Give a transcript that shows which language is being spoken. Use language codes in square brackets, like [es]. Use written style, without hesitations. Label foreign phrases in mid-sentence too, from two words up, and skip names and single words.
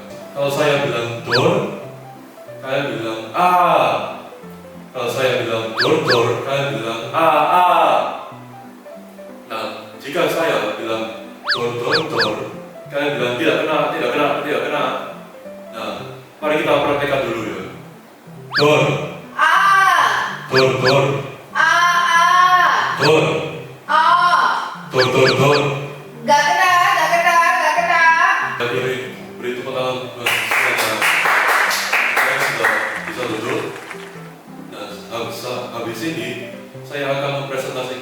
[id] Kalau saya bilang door, kalian bilang A. Kalau saya bilang door, kalian bilang A. Nah, jika saya bilang door, kalian bilang tidak kena. Nah, mari kita praktekkan dulu ya. Door, A. door, A. door, A. door. Enggak kena. Beri tepuk tangan buat semuanya. Kalian sudah bisa duduk. Nah, habis ini saya akan mempresentasikan